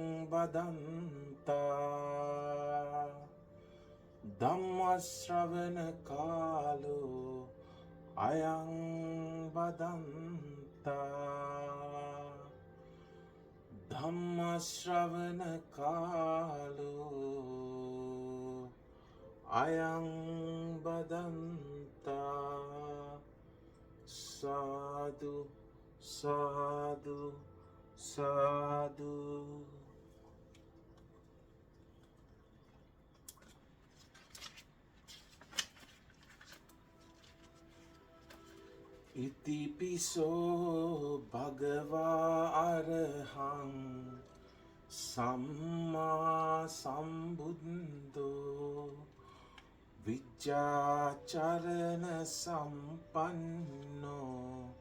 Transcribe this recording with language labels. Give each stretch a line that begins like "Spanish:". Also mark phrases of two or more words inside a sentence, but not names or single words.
Pali: බදන්තා ධම්ම ශ්‍රවණ කාලෝ අයං බදන්තා ධම්ම ශ්‍රවණ කාලෝ අයං බදන්තා සාදු සාදු සාදු ඉතිපිසෝ භගවා අරහං සම්මා සම්බුද්ධෝ විජ්ජාචරණ සම්පන්නෝ